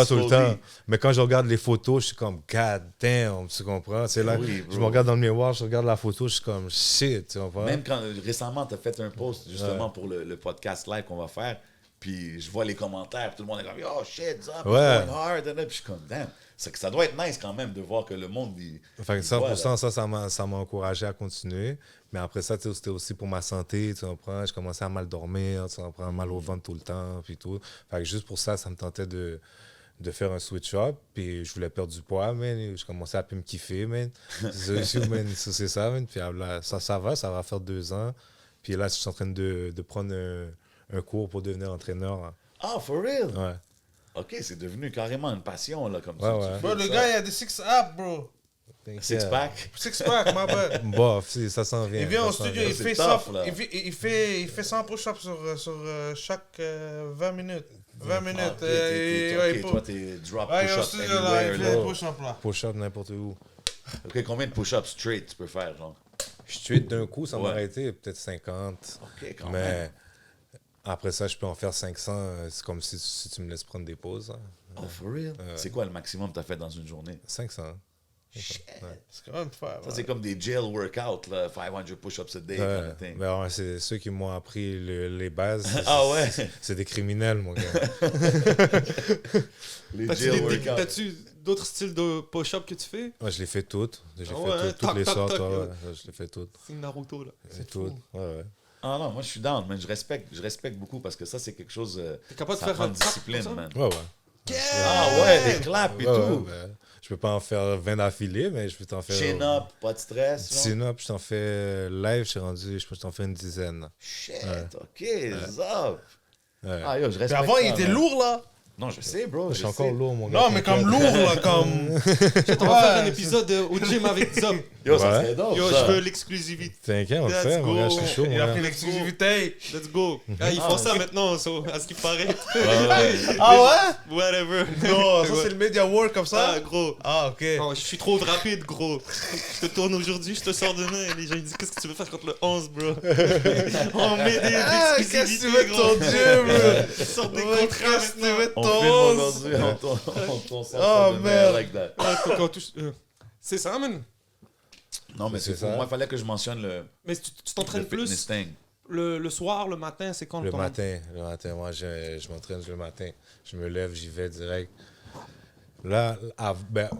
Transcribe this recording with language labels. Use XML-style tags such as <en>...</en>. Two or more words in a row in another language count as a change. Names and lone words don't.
<fr>vois tout le slowly. temps. Mais quand je regarde les photos, je suis comme,</fr> <en>God damn,</en> <fr>tu comprends? C'est là, Oui, je bro. me regarde dans le miroir, je regarde la photo, je suis comme, shit, tu comprends? Même quand récemment, tu as fait un post justement pour le podcast live qu'on va faire, puis je vois les commentaires, tout le monde est comme,</fr> <en>oh shit,</en> <fr>Zop, Ouais.</fr> <en>going hard.</en> <fr>Puis je suis comme, damn. C'est que ça doit être nice quand même de voir que le monde. Fait que il voit, 100%, ça m'a encouragé à continuer. Mais après ça, tu sais, c'était aussi pour ma santé, tu comprends? Je commençais à mal dormir, tu comprends? Mal au ventre tout le temps, puis tout. Fait que juste pour ça, ça me tentait de faire un switch-up. Puis je voulais perdre du poids, man. Je commençais à plus me kiffer, man. C'est ça, man. Puis là, ça va faire 2 ans. Puis là, je suis en train de prendre un cours pour devenir entraîneur.</fr> <en>Ah, for real?</en> <fr>Ouais. Ok, c'est devenu carrément une passion, là, comme Ouais, ça. ouais. Bro, le gars, il a des six-up, bro. Six-pack.</fr> <en>Six-pack, my bad.</en> <fr>Bof, ça s'en vient. Il vient au ça s'en studio, vient. il fait, C'est 100, tough, là. il fait 100 push-ups sur chaque 20 minutes. 20 minutes. Ah, il toi, t'es drop ouais, il est au push-up studio, là, il anywhere, fait là. des push-ups, là. Push-up n'importe où. Ok, combien de</fr> <en>push-ups straight</en> <fr>tu peux faire, genre? Je suis d'un coup, ça Ouais. m'a arrêté peut-être 50. Ok, quand Mais même. après ça, je peux en faire 500. C'est comme si tu me laisses prendre des pauses. Hein.</fr> <en>Oh, for real?</en> <fr>C'est quoi le maximum que t'as fait dans une journée? 500. Shit. C'est quand même fort. Ça, c'est comme des</fr> <en>jail workouts,</en> <fr>là,</fr> <en>500 push-ups a day, kind</en> <fr>Ouais.</fr> <en>of thing.</en> <fr>Ben ouais, c'est ceux qui m'ont appris les bases. Ah ouais? C'est des criminels, mon gars. Les T'as-tu jail des- workouts. T'as-tu d'autres styles de push-up que tu fais? Moi, je les fais toutes. J'ai Ah fait ouais, toutes tac, les tac, sortes. tac, Ouais, là. ouais, je les fais toutes. C'est Naruto, là. C'est toutes. Ouais, ouais. Ah non, moi je suis down, man. Je respecte beaucoup parce que ça, c'est quelque chose. T'es capable de Ça faire prend un de clap discipline, comme ça? man. Ouais, ouais. Ah ouais, des claps et Ouais, ouais, tout. ben, je peux pas en faire 20 d'affilée, mais je peux t'en faire.</fr> <en>Chin up,</en> <fr>pas de stress. genre.</fr> <en>Chin up,</en> <fr>je t'en fais live, je peux t'en faire une dizaine. Shit, ok, zop. Ouais. Ah yo, je respecte. Mais avant, il ça, était man. lourd, là. Non, je sais, bro. Je suis encore lourd, mon gars. Non, mais comme lourd, là, comme. On va faire un épisode au gym avec Zop. Yo, ça Ouais. serait dope. Yo, ça. je veux l'exclusivité. T'inquiète, on le Let's fait, mon gars, je go. suis chaud, mon Il a gars. pris l'exclusivité.</fr> <en>Let's go.</en> <fr>Ah, ils font ça maintenant, à ce qui paraît. Ah Whatever. ouais? Non, ça, c'est le</fr> <en>media work</en> <fr>comme Ah, ça? gros. Ah, ok. Non, je suis trop rapide, gros. Je te tourne aujourd'hui, je te sors demain. Les gens ils disent qu'est-ce que tu veux faire contre le 11, bro? On met des Ah, qu'est-ce que tu exclusivités, veux de gros. ton Dieu, Ils sortent des bro? contrats Qu'est-ce que tu maintenant. veux de On ton filme 11? aujourd'hui, on sort Oh, ça de merde.</fr> <en>like that.</en> <fr>Ouais, faut qu'on touche. C'est ça, man. Non, mais C'est c'est ça. pour moi, il fallait que je mentionne le Mais tu t'entraînes fitness plus thing. le soir, le matin, c'est quand Le ton- matin, moi, je m'entraîne le matin. Je me lève, j'y vais direct. Là, Combien de</fr>